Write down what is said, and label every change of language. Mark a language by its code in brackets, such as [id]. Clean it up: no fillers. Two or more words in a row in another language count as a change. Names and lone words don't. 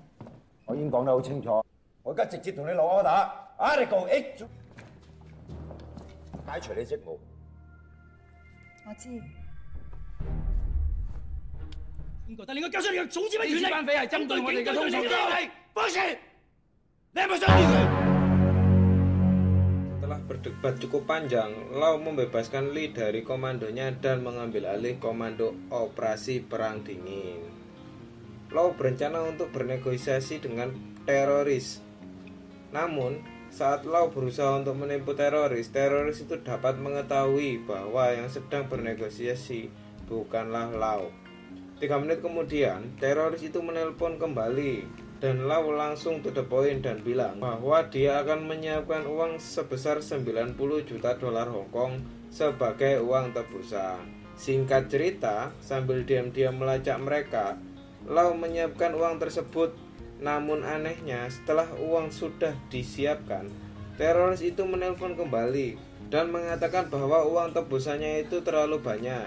[yue] 我已經講得好清楚，我而家直接同你落 order， Article 8解除你職務。我知。邊個得你個交出你嘅總指揮權力？呢班匪係針對我哋嘅通訊機。放肆！你係咪想滅佢？ [id] Setelah berdebat cukup panjang, Lau membebaskan Lee dari komandonya dan mengambil alih komando operasi perang dingin. Lau berencana untuk bernegosiasi dengan teroris. Namun, saat Lau berusaha untuk menipu teroris, teroris itu dapat mengetahui bahwa yang sedang bernegosiasi bukanlah Lau. 3 menit kemudian, teroris itu menelpon kembali dan Lau langsung [en] to the point [id] dan bilang bahwa dia akan menyiapkan uang sebesar 90 juta dolar Hong Kong sebagai uang tebusan. Singkat cerita, sambil diam-diam melacak mereka, Lau menyiapkan uang tersebut. Namun anehnya, setelah uang sudah disiapkan, teroris itu menelpon kembali dan mengatakan bahwa uang tebusannya itu terlalu banyak.